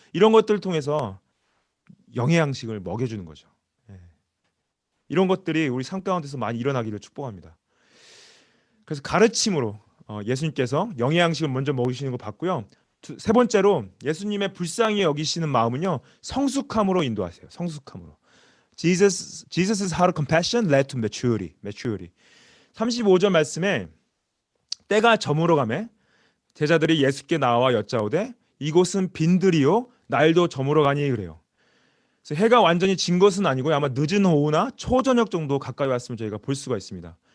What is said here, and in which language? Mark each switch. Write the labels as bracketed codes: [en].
[ko] 이런 것들을 통해서 영의 양식을 먹여주는 거죠. 이런 것들이 우리 삶 가운데서 많이 일어나기를 축복합니다. 그래서 가르침으로 예수님께서 영의 양식을 먼저 먹이시는 거 봤고요. 세 번째로 예수님의 불쌍히 여기시는 마음은요, 성숙함으로 인도하세요. 성숙함으로. [en] Jesus's heart of compassion led to maturity. [ko] 35절 말씀에 때가 저물어 가매 제자들이 예수께 나와 여짜오되 이곳은 빈들이요 날도 저물어 가니 그래요. 그래서 해가 완전히 진 것은 아니고 아마 늦은 오후나 초저녁 정도 가까이 왔으면 저희가 볼 수가 있습니다.